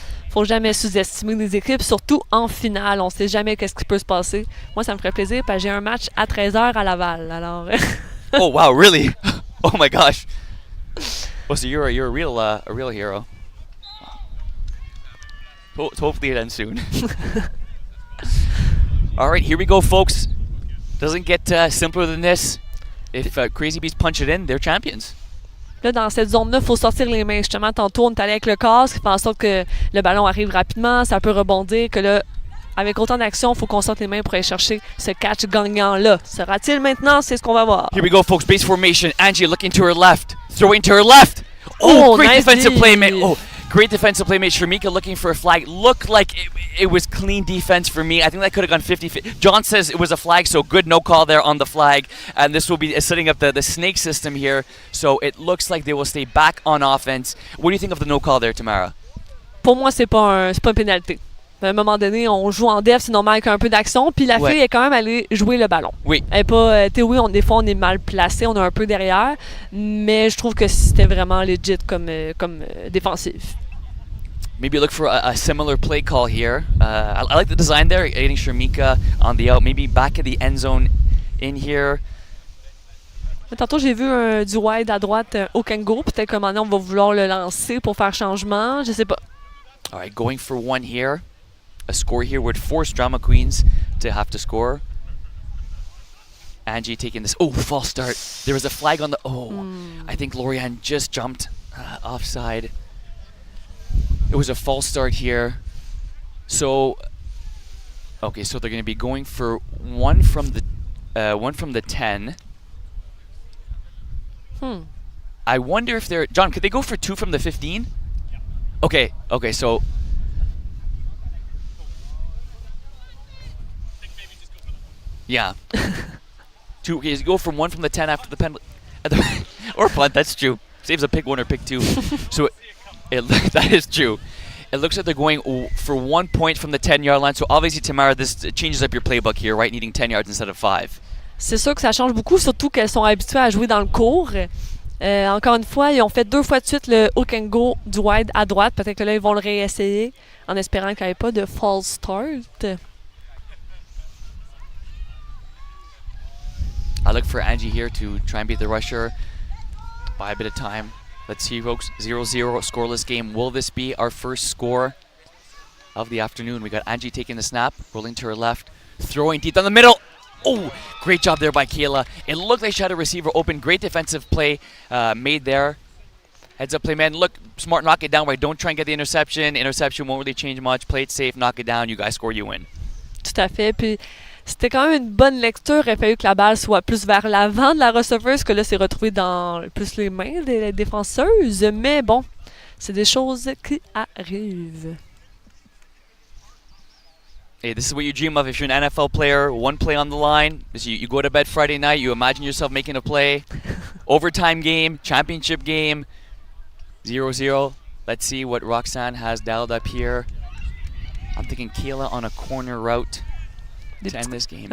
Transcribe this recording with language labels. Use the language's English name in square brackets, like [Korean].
[French] Faut jamais sous-estimer les équipes, surtout en finale. On sait jamais qu'est-ce qui peut se passer. Moi, ça me ferait plaisir parce que j'ai un match à 13h à Laval. Alors. [English] Oh wow, really? Oh my gosh. Well, so you're a real hero. Hopefully it ends soon. All right, here we go, folks. Doesn't get simpler than this. If Crazy Bees punch it in, they're champions. [French] Là, dans cette zone-là, il faut sortir les mains. Justement, tantôt, on est allé avec le casque, qui fait en sorte que le ballon arrive rapidement, ça peut rebondir, que là, avec autant d'action, il faut qu'on sorte les mains pour aller chercher ce catch gagnant-là. Sera-t-il maintenant? C'est ce qu'on va voir. [English] Here we go, folks. Base formation. Angie looking to her left. Throwing to her left. Oh, great nice defensive D. playmate. Oh, great defensive playmate. Sharmika looking for a flag. Looked like it was clean defense for me. I think that could have gone 50-50. John says it was a flag, so good no call there on the flag. And this will be setting up the snake system here. So it looks like they will stay back on offense. What do you think of the no call there, Tamara? [French] Pour moi, c'est pas une pénalité. À un moment donné, on joue en def, c'est normal avec un peu d'action. Puis la fille est quand même allée jouer le ballon. Oui. Elle est pas. Oui, des fois, on est mal placé, on est un peu derrière. Mais je trouve que c'était vraiment legit comme défensive. [English] Maybe look for a similar play call here. I like the design there, getting Sharmika on the out. Maybe back at the end zone in here. [French] Tantôt, j'ai vu du wide à droite au Kango. Peut-être qu'à un moment donné, on va vouloir le lancer pour faire changement. Je sais pas. [English] All right, going for one here. A score here would force Drama Queens to have to score. Angie taking this. Oh, false start. There was a flag on the. Oh, I think Lorianne just jumped offside. It was a false start here. So, okay, so they're going to be going for one from the 10. I wonder if they're John. Could they go for 2 from the 15? Okay, so. Yeah. 2. Okay, go from 1 from the 10 after the penalty. Or punt, that's true. Saves a pick 1 or pick 2. So that is true. It looks like they're going for 1 point from the 10-yard line. So obviously, Tamara, this changes up your playbook here, right? Needing 10 yards instead of 5. [French] C'est sûr que ça change beaucoup, surtout qu'elles sont habituées à jouer dans le court. Encore une fois, ils ont fait 2 fois de suite le hook and go du wide à droite. Peut-être que là, ils vont le réessayer en espérant qu'il n'y ait pas de false start. [English] I look for Angie here to try and beat the rusher. Buy a bit of time. Let's see, folks. 0-0 scoreless game. Will this be our first score of the afternoon? We got Angie taking the snap, rolling to her left, throwing deep down the middle. Oh, great job there by Kayla. It looked like she had a receiver open. Great defensive play made there. Heads up play, man. Look, smart, knock it down. Right, don't try and get the interception. Interception won't really change much. Play it safe, knock it down. You guys score, you win. [French] Tout à fait. Puis c'était quand même une bonne lecture. Il a fallu que la balle soit plus vers l'avant de la receveuse, que là, c'est retrouvé dans plus les mains des défenseuses. Mais bon, c'est des choses qui arrivent. [English] Hey, this is what you dream of if you're an NFL player. 1 play on the line. You go to bed Friday night, you imagine yourself making a play. Overtime game, championship game. 0-0. Let's see what Roxanne has dialed up here. I'm thinking Kayla on a corner route to end this game.